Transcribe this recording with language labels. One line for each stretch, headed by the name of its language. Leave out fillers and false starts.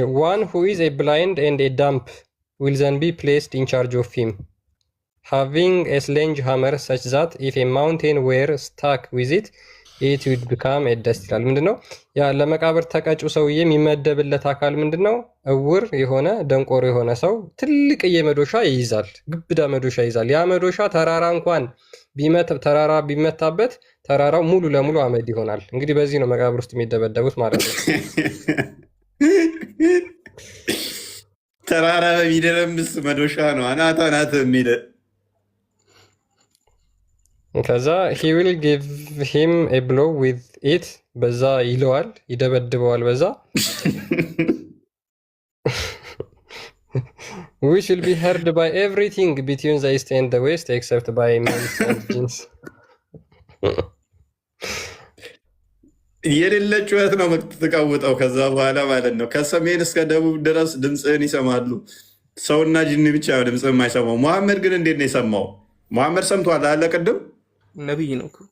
English: one who is a blind and a dumb will then be placed in charge of him, having a sledgehammer such that if a mountain were stuck with it, it would become a dust
Amharic: ይላል። ምንድነው ያ ለመቃብር ተቀጩ ሰውዬ የሚመደብለት አካል ምንድነው? እውር የሆነ ደንቆሮ የሆነ ሰው ትልቅዬ መዶሻ ይይዛል፣ ግብዳ መዶሻ ይይዛል። ያ መዶሻ ተራራ እንኳን ተራራ ቢመታበት ተራራው ሙሉ ለሙሉ አመድ ይሆናል። እንግዲህ በዚህ ነው መቃብር ውስጥ የሚደበደቡት ማለት ነው። ተራራ በሚደረምስ መዶሻ ነው አናት የሚደ
English: ከዛ he will give him a blow with it
Amharic: በዛ ይለዋል፣ ይደበድበዋል በዛ
English: which will be heard by everything between the east and the west except by males and jinns
Amharic: የሌለ ጩኸት ነው የምትቀውጠው። ከዛ በኋላ ማለት ነው ከሰሜን እስከ ደቡብ ድረስ ድምፅህን ይሰማሉ። ሰውና ጅኒ ብቻ ነው ድምፅ የማይሰማው። መሐመድ ግን እንዴት ነው የሰማው? መሐመድ ሰምቷል አለ ቅድም ነቢይ ነው።